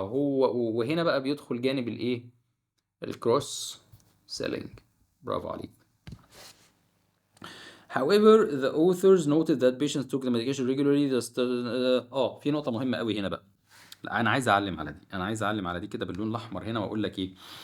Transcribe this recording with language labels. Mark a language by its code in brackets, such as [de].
[ar] وهنا بقى بيدخل جانب الايه، الكروس سيلينج. برافو عليك. [en] However, the authors noted that patients took the medication regularly. [ar] في نقطة مهمة قوي هنا بقى. لا، أنا عايز أعلم على دي كده باللون الأحمر هنا وأقول لك إيه.